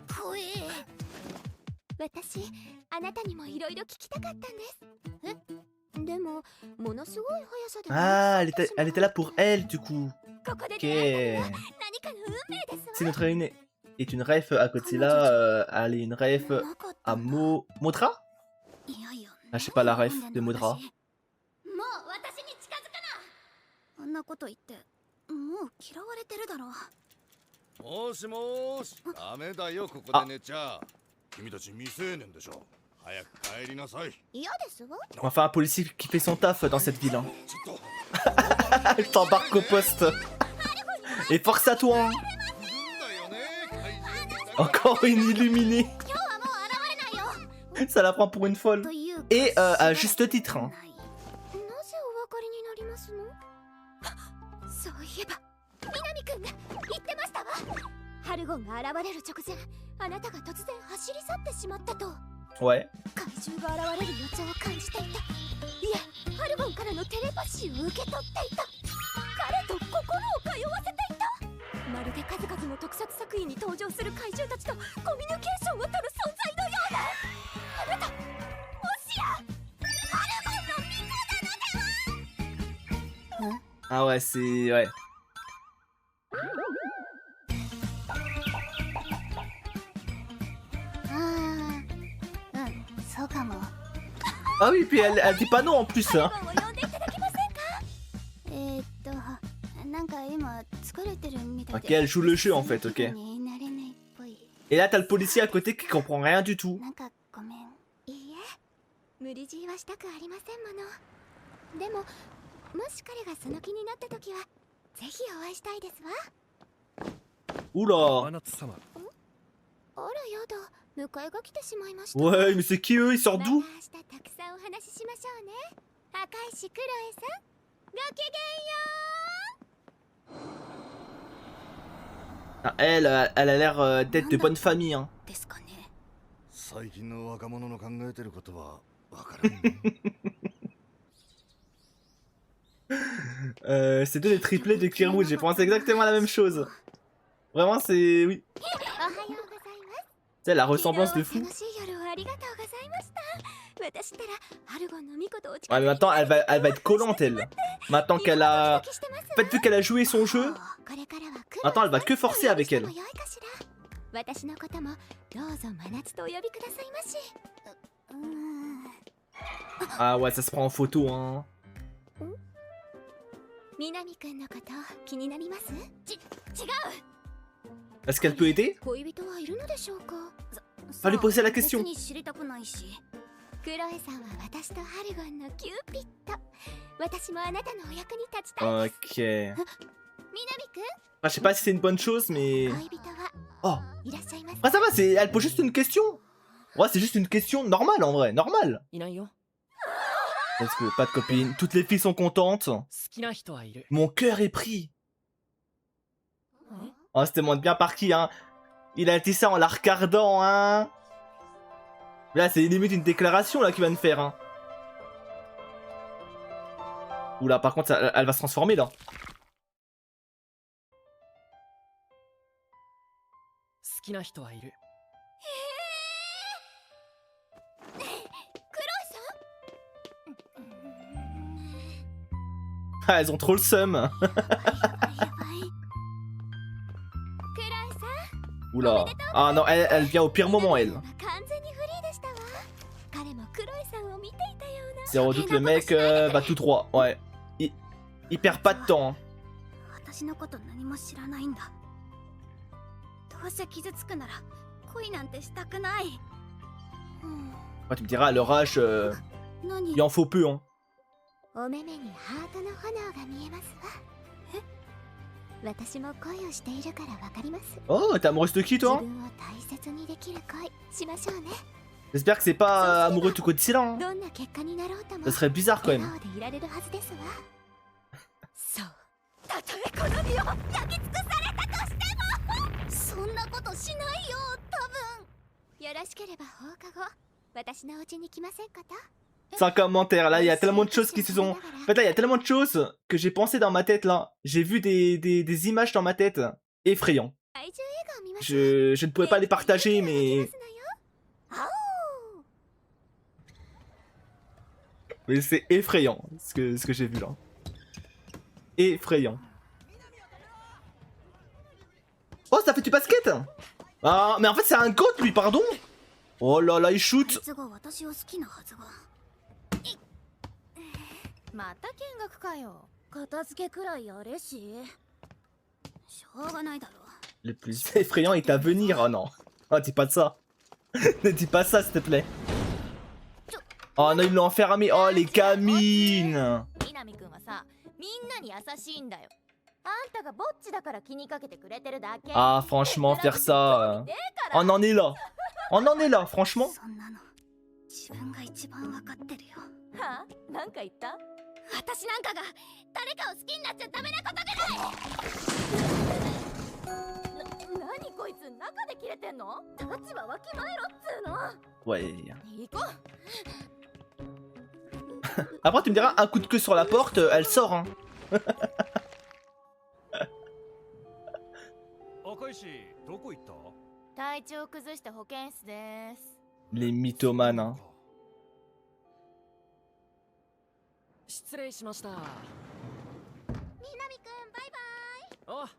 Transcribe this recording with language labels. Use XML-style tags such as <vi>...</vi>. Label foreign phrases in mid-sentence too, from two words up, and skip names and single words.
<fr>Ah, elle était là pour elle, du coup. Ok. C'est notre est une ref à Godzilla, elle est une ref</fr> <ja>なかった</ja> <fr>à</fr> <ja>んだ</ja> <fr>Modra?</fr> <ja>いやいや</ja> <fr>Ah, je sais pas la ref</fr> <ja>なん</ja> <fr>de</fr> <ja>でんの</ja> <fr>Modra.</fr> <ja>私もう私に近づくなあんなこと言ってもう嫌われてるだろもしもし、ダメだよ、ここで寝ちゃ。君たち未成年でしょ。早く帰りなさい。嫌ですわ</ja> <fr>Enfin, un policier qui fait son taf dans cette ville. Hein.</fr> <ja>ちょっと。</ja> <fr>Elle t'embarque au poste. Et force à toi. Hein.</fr> <ja>いるんだよね、怪獣みたいな。</ja> <fr>Encore une illuminée.</fr> <ja>今日はもう現れないよ</ja> <fr>Ça la prend pour une folle.</fr> <ja>というか</ja> <fr>Et à juste titre. Hein.</fr> <ja>なぜお分かりになりますのそういえば南くんが言ってましたわハルゴンが現れる直前あなたが突然走り去ってしまったと</ja> <fr>Ouais.</fr> <ja>怪獣が現れる予兆を感じていたいえハルゴンからのテレパシーを受け取っていた彼と心を通わせていたまるで数々の特撮作品に登場する怪獣たちとコミュニケーションを取る存在のようなあなたもしやハルゴンの巫女なのでは</ja> <fr>Ah ouais, c'est... Ouais.</fr> <ja>そうかも</ja> <fr>Ah oui, puis elle dit pas non en plus. Hein.</fr> <ja>ハルゴンを呼んでいただけませんかなんか今疲れてるみたい</ja> <fr>Ok,</fr> <ja>で</ja> <fr>elle joue le jeu en fait, ok.</fr> <ja>気分になれないっぽい</ja> <fr>Et là, t'as le policier à côté qui comprend rien du tout.</fr> <ja>なんかごめんいいえ無理強いはしたくありませんものでももし彼がその気になった時はぜひお会いしたいですわ</ja> <fr>Oula.</fr> <ja>真夏様。あらやだ迎えが来てしまいました</ja> <fr>Ouais, mais c'est qui eux? Ils sortent</fr> <ja>また</ja> <fr>d'où?</fr> <ja>明日たくさんお話ししましょうね赤石クロエさんごきげんよ</ja> <fr>Ah, elle a l'air d'être de bonne famille. Hein.</fr> <ja>うですかね最近の若者の考えてることはわからんね。</ja> <fr>C'est deux des triplés de Kirwood. J'ai pensé exactement à la même chose. Vraiment, c'est... Oui.</fr> <ja>おはようございます</ja> <fr>C'est la ressemblance de fou.</fr> <ja>楽しい夜をありがとうございました私ったらハルゴンの巫女とお近</ja> <fr>Ouais, mais maintenant, elle va être collante, elle. Maintenant qu'elle a... En fait, vu qu'elle a joué son jeu, maintenant, elle va que forcer avec elle.</fr> <ja>私のこともどうぞ真夏とお呼びくださいまし</ja> <fr>Ah ouais, ça se prend en photo, hein.</fr> <ja>南くんのこと気になります違う</ja> <fr>Est-ce qu'elle peut aider?</fr> <ja>恋人はいるのでしょうか</ja> <fr>Va lui poser la question.</fr> <ja>別に知りたくないしクロエさんは私とハルゴンのキューピッド私もあなたのお役に立ちたいです</ja> <fr>Ok.</fr> <ja>南くん</ja> <fr>Enfin, je sais pas si c'est une bonne chose, mais...</fr> <ja>恋人は</ja> <fr>Oh.</fr> <ja>いらっしゃいます</ja> <fr>Ah, ça va, elle pose juste une question. Ouais, c'est juste une question normale, en vrai. Normale.</fr> <ja>いないよ。</ja> <en>Let's go,</en> <fr>pas de copine. Toutes les filles sont contentes.</fr> <ja>好きな人はいる。</ja> <fr>Mon cœur est pris. Oh, c'était moins bien par qui, hein. Il a dit ça en la regardant, hein. Là, c'est limite une déclaration, là, qu'il va me faire, hein. Oula, par contre, elle va se transformer, là.</fr> <ja>好きな人はいる。</ja> <fr>Ah, elles ont trop le seum.</fr> <ja>やばいクロエさん</ja> <fr>Oula. Ah non, elle vient au pire moment, elle.</fr> <ja>完全にフリーでしたわ彼もクロエさんを見ていたような</ja> <fr>C'est redoute, le mec va tout droit. Ouais. Il perd pas de temps. Hein.</fr> <ja>私のこと何も知らないんだどうせ傷つくなら恋なんてしたくない</ja> <fr>Ouais, tu me diras, à leur âge,</fr> <ja>何</ja> <fr>il en faut peu, hein.</fr> <ja>お目目にハートの炎が見えますわえ私も恋をしているからわかります</ja> <fr>Oh, t'es amoureuse de qui,</fr> <ja>自</ja> <fr>toi?</fr> <ja>分を大切にできる恋しましょうね</ja> <fr>J'espère que c'est pas amoureux tout Godzilla, hein.</fr> <ja>どんな結果になろうとも</ja> <fr>Ça serait bizarre, quand</fr> <ja>笑</ja> <fr>même.</fr> <ja>顔でいられるはずですわそうたとえこの身を焼き尽くされたとしてもそんなことしないよ多分よろしければ放課後私のお家に来ませんかと</ja> <fr>Sans commentaire, là, il y a tellement de choses qui se sont... En fait, là, il y a tellement de choses que j'ai pensé dans ma tête, là. J'ai vu des images dans ma tête. Effrayant.</fr> <ja>愛情映画を見ましょう</ja> <fr>Je ne pouvais pas les partager, mais... Mais c'est effrayant, ce que j'ai vu, là. Effrayant. Oh, ça fait du basket! Ah, mais en fait, c'est un goth, lui, pardon. Oh là là, il</fr> <ja>あい</ja> <fr>shoot.</fr> <ja>つが私を好きなはずが。また見学かよ。片付けくらいやれし。しょうがないだろ。</ja> <fr>Le plus effrayant est à venir. Oh non. Oh, dis pas de ça. Ne dis pas ça, s'il te plaît. Oh non, ils l'ont enfermé. Oh, les gamines.</fr> <ja>南くんはさ、みんなに優しいんだよ。あんたがぼっちだから気にかけてくれてるだけ。</ja> <fr>Ah, franchement, faire ça. On en est là. On en est là, franchement.</fr> <ja>そんなの自分が一番わかってるよ。はあ、なんか言った？私なんかが誰かを好きになっちゃダメなことぐらい。何こいつ中で切れてんの？立場わきまえろっつーの。</ja> <fr>Ouais.</fr> <ja>行こう。</ja> <fr>Après, tu me diras, un coup de queue sur la porte, elle sort, hein.</fr> <ja>赤石どこ行った？体調崩して保健室です。</ja> <fr>Les mythomanes, hein.</fr> <ja>失礼しました。南くんバイバイ。</ja>